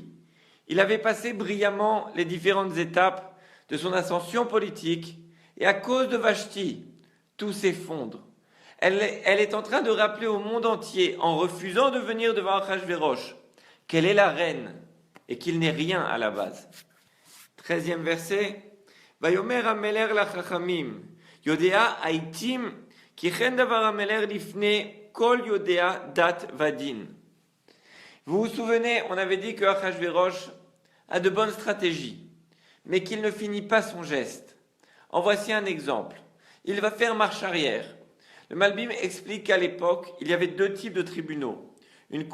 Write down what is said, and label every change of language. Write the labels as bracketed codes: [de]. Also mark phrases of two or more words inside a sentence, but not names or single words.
[fr] Il avait passé brillamment les différentes étapes de son ascension politique, et à cause de Vashti, tout s'effondre. Elle est en train de rappeler au monde entier, en refusant de venir devant Achashverosh, qu'elle est la reine et qu'il n'est rien à la base. 13e verset. [he] ויאמר המלך לחכמים, ידעי העתים, כי כן דבר המלך לפני כל ידעי דת ודין. [fr] Vous vous souvenez, on avait dit que Achashverosh a de bonnes stratégies, mais qu'il ne finit pas son geste. En voici un exemple. Il va faire marche arrière. Le Malbim explique qu'à l'époque, il y avait 2 types de tribunaux.